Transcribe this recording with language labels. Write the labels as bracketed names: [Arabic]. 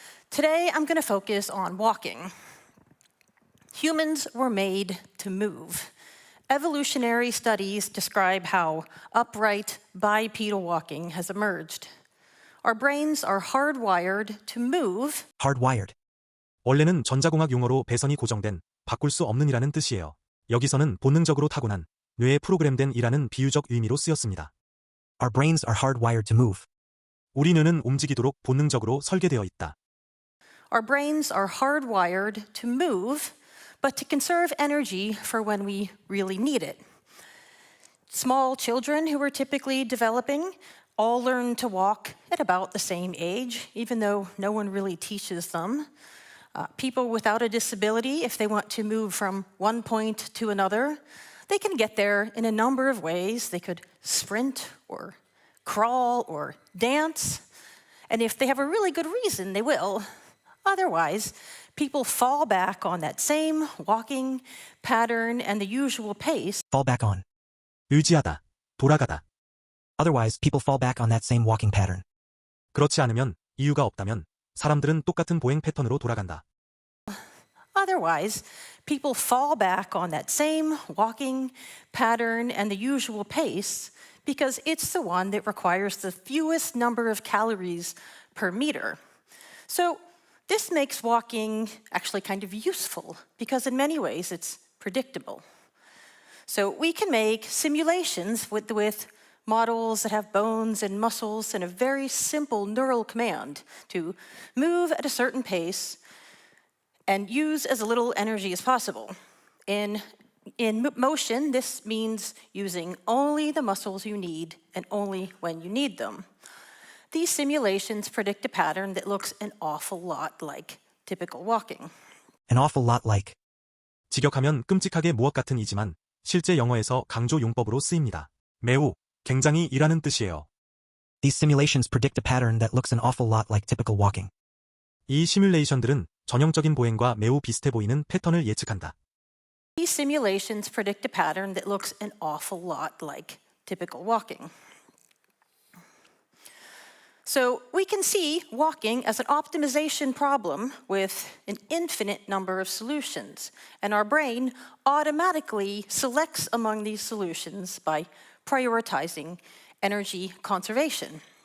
[English] Today, I'm going to focus on walking. Humans were made to move. Evolutionary studies describe how upright bipedal walking has emerged. Our brains are hardwired to move. Hardwired. [Korean] 원래는 전자공학 용어로 배선이 고정된, 바꿀 수 없는이라는 뜻이에요. 여기서는 본능적으로 타고난, 뇌에 프로그램된 이라는 비유적 의미로 쓰였습니다. [English] Our brains are hardwired to move. [Korean] 우리 뇌는 움직이도록 본능적으로 설계되어 있다. [English] Our brains are hardwired to move, but to conserve energy for when we really need it. Small children who are typically developing all learn to walk at about the same age, even though no one really teaches them. People without a disability, if they want to move from one point to another, they can get there in a number of ways. They could sprint or crawl or dance. And if they have a really good reason, they will. Otherwise, people fall back on that same walking pattern and the usual pace. Fall back on. [Korean] 의지하다, 돌아가다. [English] Otherwise, people fall back on that same walking pattern. [Korean] 그렇지 않으면, 이유가 없다면, 사람들은 똑같은 보행 패턴으로 돌아간다. [English] Otherwise, people fall back on that same walking pattern and the usual pace because it's the one that requires the fewest number of calories per meter. So this makes walking actually kind of useful because in many ways it's predictable. So we can make simulations with models that have bones and muscles and a very simple neural command to move at a certain pace and use as little energy as possible. In motion, this means using only the muscles you need and only when you need them. These simulations predict a pattern that looks an awful lot like typical walking. An awful lot like. [Korean] 직역하면 끔찍하게 무엇 같은 이지만 실제 영어에서 강조 용법으로 쓰입니다. 매우, 굉장히 이라는 뜻이에요. [English] These simulations predict a pattern that looks an awful lot like typical walking. [Korean] 이 시뮬레이션들은 전형적인 보행과 매우 비슷해 보이는 패턴을 예측한다. [English] These simulations predict a pattern that looks an awful lot like typical walking. So we can see walking as an optimization problem with an infinite number of solutions, and our brain automatically selects among these solutions by prioritizing energy conservation.